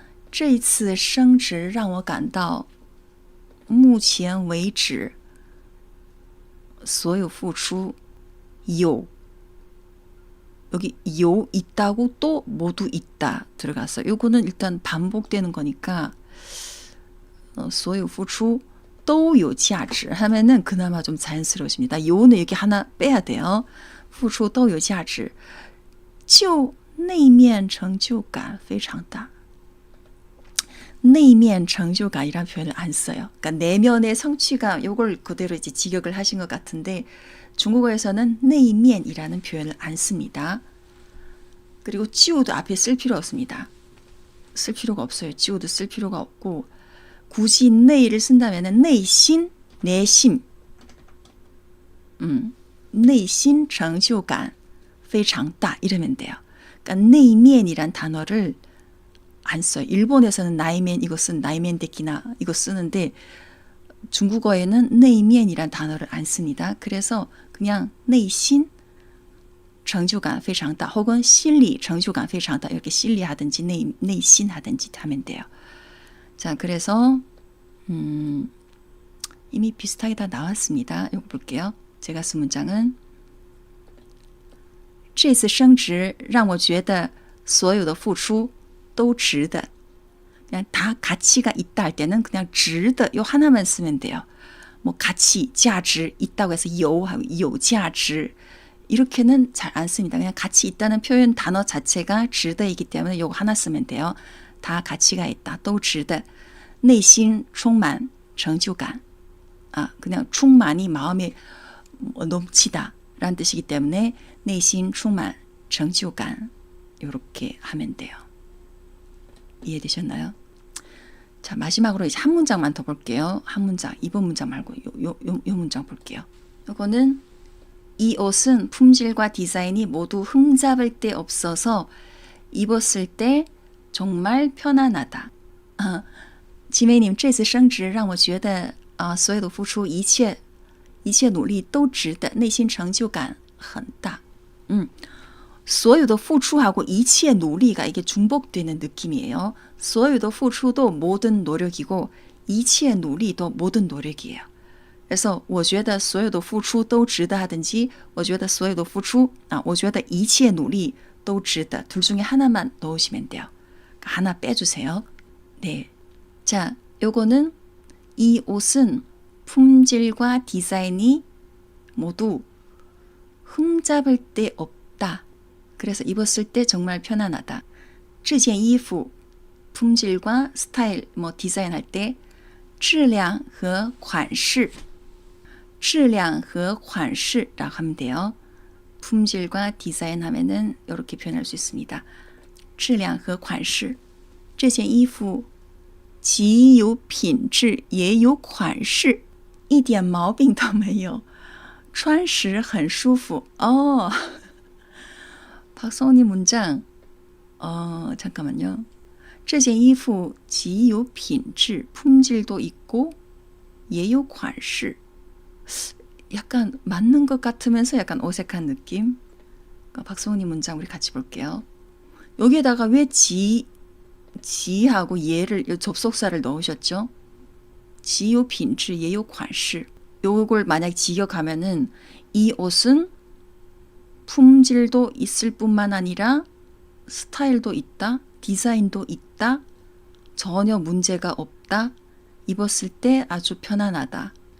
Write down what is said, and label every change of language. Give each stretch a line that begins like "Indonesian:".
Chinese: 这次升职让我感到目前为止所有付出有
Korean: 여기 요 있다고 또 모두 있다 들어갔어요. 요거는 일단 반복되는 거니까
Chinese: 所有付出都有价值
Korean: 하면은 그나마 좀 자연스러워집니다. 요는 여기 하나 빼야 돼요.
Chinese: 付出都有价值就内面成就感非常大.
Korean: 内面成就感이란 표현을 안 써요. 그러니까 내면의 성취감 요걸 그대로 이제 직역을 하신 것 같은데 중국어에서는 内面이라는 표현을 안 씁니다. 그리고 就도 앞에 쓸 필요 없습니다. 쓸 필요가 없어요. 就도 쓸 필요가 없고 굳이 内를 쓴다면 内心, 내심,
Chinese: 内心成就感非常大
Korean: 이러면 돼요. 그러니까 内面이란 단어를 안 써요. 일본에서는 나이면 이것은 나이면 데키나 이거 쓰는데 중국어에는 内面이란 단어를 안 씁니다. 그래서 그냥
Chinese: 内心成就感非常大
Korean: 혹은 心理成就感非常大 이렇게 心理하든지 内心하든지 하면 돼요. 자, 그래서 이미 비슷하게 다 나왔습니다. 이거 볼게요. 제가 쓴 문장은
Chinese: 这次升职让我觉得所有的付出都值得.
Korean: 그냥 다 가치가 있다 할 때는 그냥 值得 요 하나만 쓰면 돼요. 뭐 가치, 价值 있다고 해서 有价值 이렇게는 잘 안 씁니다. 그냥 가치 있다는 표현 단어 자체가 值得이기 때문에 요거 하나 쓰면 돼요. 다 가치가 있다.
Chinese: 都值得.内心充满成就感.
Korean: 그냥 충만이 마음에 넘치다 라는 뜻이기 때문에
Chinese: 内心充满成就感
Korean: 이렇게 하면 돼요. 이해되셨나요? 자, 마지막으로 이제 한 문장만 더 볼게요. 한 문장, 이번 문장 말고 요 문장 볼게요. 이거는 이 옷은 품질과 디자인이 모두 흠잡을 데 없어서 입었을 때 정말 편안하다.
Chinese: 姐妹，你们这次升职让我觉得所有的付出一切一切努力都值得内心成就感很大.
Korean: 所有的付出하고一切努力가 이게 중복되는 느낌이에요. 所有的付出도 모든 노력이고 一切努力도 모든 노력이에요. 그래서
Chinese: 我觉得所有的付出都值得
Korean: 하든지 我觉得所有的付出我觉得一切努力都值得. 둘 중에 하나만 넣으시면 돼요. 하나 빼주세요. 네. 자, 요거는 이 옷은 품질과 디자인이 모두 흠잡을 데 없다. 그래서 입었을 때 정말 편안하다. 这件衣服 품질과 스타일 디자인할 때
Chinese: 质量和款式 质量和款式
Korean: 라고 하면 돼요. 품질과 디자인 하면은 이렇게 표현할 수 있습니다.
Chinese: 质量和款式这件衣服既有品质也有款式一点毛病都没有穿时很舒服.
Korean: 박성훈님 문장. 잠깐만요.
Chinese: 这件衣服既有品质
Korean: 품질도 있고
Chinese: 也有款式.
Korean: 약간 맞는 것 같으면서 약간 어색한 느낌. 박성훈님 문장 우리 같이 볼게요. 여기에다가 왜 지하고 예를 접속사를 넣으셨죠?
Chinese: 既有品质也有款式.
Korean: 요걸 만약 직역하면은 이 옷은 품질도 있을 뿐만 아니라 스타일도 있다, 디자인도 있다, 전혀 문제가 없다, 입었을 때 아주 편안하다.